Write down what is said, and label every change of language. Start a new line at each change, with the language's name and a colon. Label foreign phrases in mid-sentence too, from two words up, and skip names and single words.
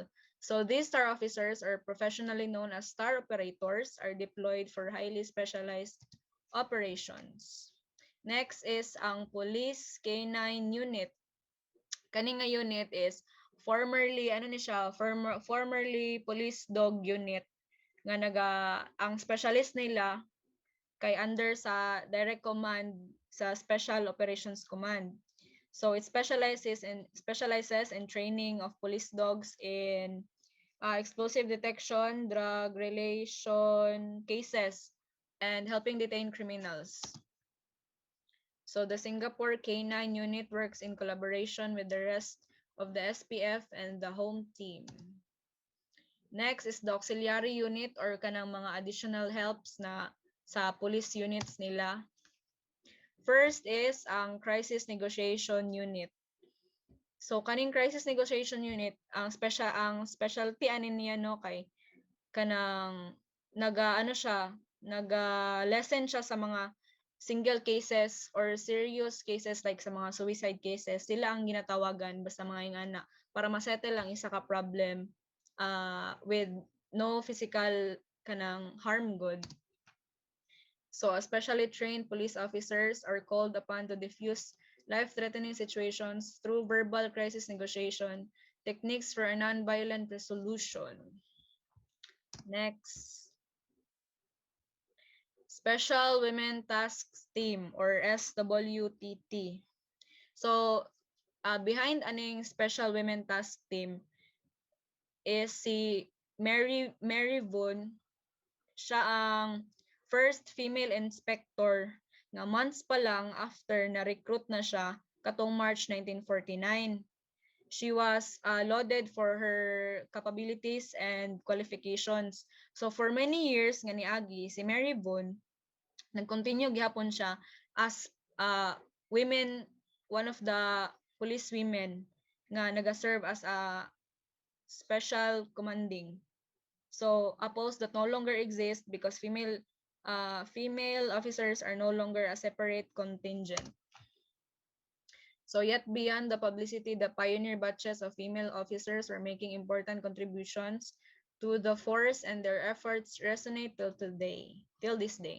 English: So these star officers, or professionally known as star operators, are deployed for highly specialized operations. Next is ang Police K9 Unit.
Cebuano: Kani nga
English: unit is formerly formerly Police Dog Unit
Cebuano: nga ang specialist nila kay under sa
English: direct command
Cebuano: sa Special Operations Command.
English: So it specializes in training of police dogs in explosive detection, drug relation cases, and helping detain criminals. So the Singapore K9 unit works in collaboration with the rest of the SPF and the home team. Next is the auxiliary unit or
Cebuano: kanang mga
English: additional helps
Cebuano: na sa
English: police units nila. First is ang crisis negotiation unit.
Cebuano: So kaning
English: crisis negotiation unit,
Cebuano: ang specialty ani niya no kay kanang naga-lessen siya sa mga
English: single cases or serious cases like
Cebuano: sa mga
English: suicide cases.
Cebuano: Sila ang ginatawagan basta mga ingana para masettle ang isa ka problem
English: with no physical
Cebuano: kanang
English: harm good. So especially trained police officers are called upon to diffuse life-threatening situations through verbal crisis negotiation techniques for a non-violent resolution. Next. Special Women Tasks Team or SWTT. So, behind aning Special Women Task Team is si Mary Von.
Cebuano: Siya ang
English: first female inspector
Cebuano: nga months pa lang after na-recruit na siya katong March 1949.
English: She was lauded for her capabilities and qualifications. So for many years
Cebuano: nga niagi si Mary Von nag-continue gihapon siya
English: as one of the police women
Cebuano: nga naga-serve
English: as a special commanding. So a post that no longer exists because female officers are no longer a separate contingent. So yet beyond the publicity, the pioneer batches of female officers were making important contributions to the force and their efforts resonate till this day.